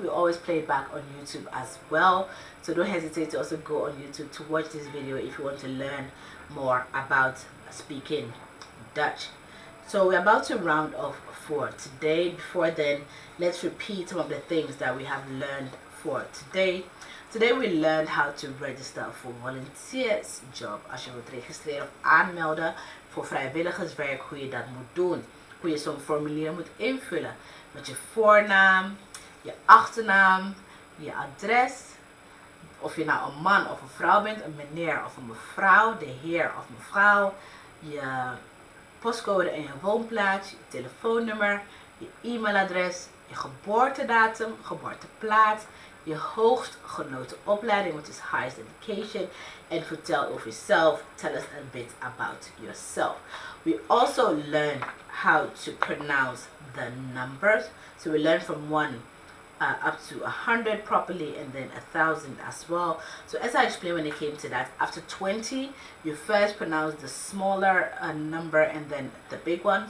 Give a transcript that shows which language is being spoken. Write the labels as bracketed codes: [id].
[en] We always play it back on YouTube as well, so don't hesitate to also go on YouTube to watch this video if you want to learn more about speaking Dutch. So we're about to round off for today. Before then, let's repeat some of the things that we have learned for today. Today we learned how to register [nl] voor [en] volunteers job. [nl] Als je wilt registreren of aanmelden voor vrijwilligerswerk, hoe je dat moet doen. Hoe je zo'n formulier moet invullen. Met je voornaam, je achternaam, je adres. Of je nou een man of een vrouw bent, een meneer of een mevrouw, de heer of mevrouw. Je postcode en je woonplaats, je telefoonnummer, je e-mailadres, je geboortedatum, geboorteplaats, je hoogst genoten opleiding, [en] which is highest education, [nl] and vertel over [en] yourself. Tell us a bit about yourself. We also learned how to pronounce the numbers. So we learned from 1 up to 100 properly, and then 1,000 as well. So as I explained when it came to that, after 20, you first pronounce the smaller number and then the big one.